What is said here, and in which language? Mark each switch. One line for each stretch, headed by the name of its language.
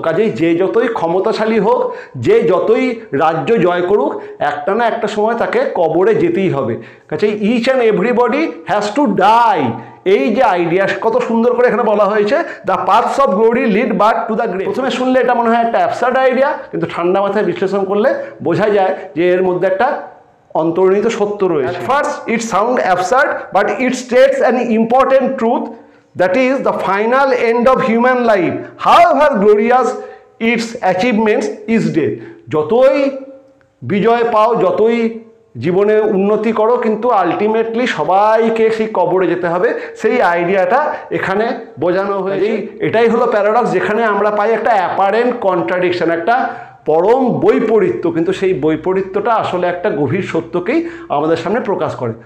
Bangla: কাজেই যে যতই ক্ষমতাশালী হোক, যে যতই রাজ্য জয় করুক, একটা না একটা সময় তাকে কবরে যেতেই হবে।
English: কাজেই each and everybody has to die.
Bangla: এই যে আইডিয়া কত সুন্দর করে এখানে বলা হয়েছে,
English: The paths of glory lead but to the grave.
Bangla: প্রথমে শুনলে এটা মনে হয় একটা অ্যাবসার্ড আইডিয়া, কিন্তু ঠান্ডা মাথায় বিশ্লেষণ করলে বোঝা যায় যে এর মধ্যে একটা অন্তর্নিহিত সত্য রয়েছে।
English: First it sound absurd, but it states an important truth, that is the final end of human life, however glorious its achievements is death.
Bangla: যতই বিজয় পাও, যতই জীবনে উন্নতি করো, কিন্তু আলটিমেটলি সবাইকে সেই কবরে যেতে হবে। সেই আইডিয়াটা এখানে বোঝানো হয়েছে। এটাই হলো প্যারাডক্স, যেখানে আমরা পাই একটা অ্যাপারেন্ট কন্ট্রাডিকশন, একটা পরম বৈপরীত্য, কিন্তু সেই বৈপরীত্যটা আসলে একটা গভীর সত্যকেই আমাদের সামনে প্রকাশ করে।